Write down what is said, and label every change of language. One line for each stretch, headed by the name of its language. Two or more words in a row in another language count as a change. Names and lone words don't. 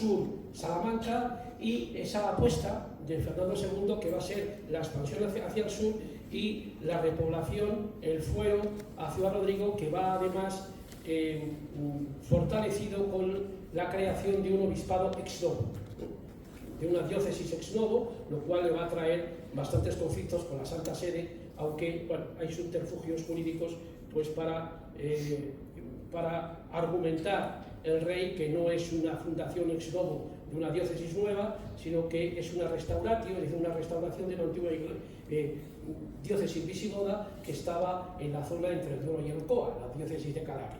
Spanish: sur Salamanca, y esa apuesta de Fernando II que va a ser la expansión hacia el sur y la repoblación, el fuero a Ciudad Rodrigo, que va además fortalecido con la creación de un obispado
Latin: ex novo,
Spanish: de una diócesis
Latin: ex novo,
Spanish: lo cual le va a traer bastantes conflictos con la Santa Sede, aunque bueno, hay subterfugios jurídicos pues para argumentar el rey que no es una fundación
Latin: ex novo
Spanish: de una diócesis nueva, sino que es una restauratio, es decir, una restauración de la antigua diócesis visigoda que estaba en la zona entre el Duero y el Coa, la diócesis de Calabria.